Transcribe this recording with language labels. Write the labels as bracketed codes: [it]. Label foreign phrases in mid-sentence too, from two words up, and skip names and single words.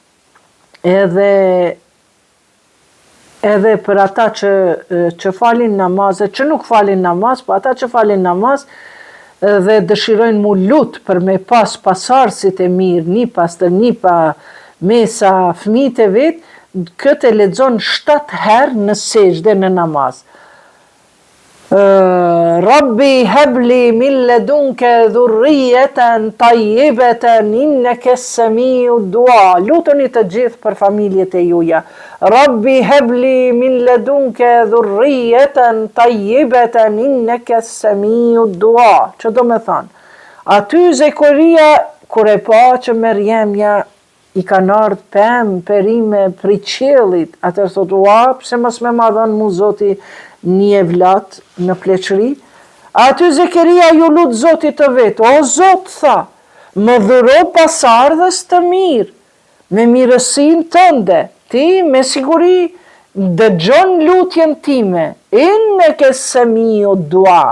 [sq] edhe për ata që falin namazet, që nuk falin namaz, po ata që falin namaz dhe dëshirojnë mu lut për me pas pasarësit e mirë, një pas të një pa mesa fëmijët e vetë, këtë e lexon 7 herë në sejdë në namaz. [ar] رب هب لي من لدنك ذرية طيبة إنك سميع الدعاء. [sq] Luteni të gjithë për familjet e juaja. [ar] رب هب لي من لدنك ذرية طيبة إنك سميع الدعاء. [sq] Që do me thënë? Aty Zekeria kur e pa që Merjemja i kanë ardhë pemë, perime, prej qiellit, atër thot, ua, pse mos me ma dhënë mu Zoti një evlat në pleqëri? Aty Zekeria ju lut Zotit të vetë, o Zot, tha, më dhuro pasardhës të mirë, me mirësin tënde, ti me siguri dëgjon lutjen time, [ar] إنك سميع الدعاء.